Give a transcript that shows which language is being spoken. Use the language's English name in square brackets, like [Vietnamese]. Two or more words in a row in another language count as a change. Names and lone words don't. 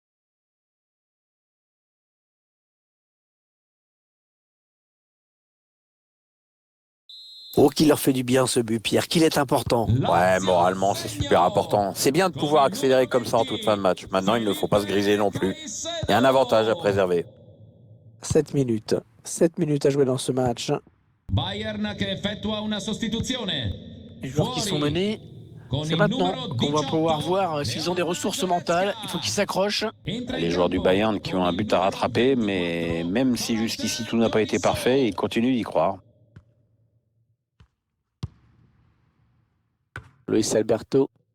[French] Oh, qu'il leur fait du bien ce but, Pierre, qu'il est important. Ouais, moralement, c'est super important. C'est bien de pouvoir accélérer comme ça en toute fin de match. Maintenant, il ne faut pas se griser non plus. Il y a un avantage à préserver. 7 minutes. 7 minutes à jouer dans ce match. [Italian] Bayern che effettua una sostituzione. [French] Les joueurs qui sont menés, c'est maintenant qu'on va pouvoir voir s'ils ont des ressources mentales. Il faut qu'ils s'accrochent. Les joueurs du Bayern qui ont un but à rattraper, mais même si jusqu'ici tout n'a pas été parfait, ils continuent d'y croire. Luis Alberto.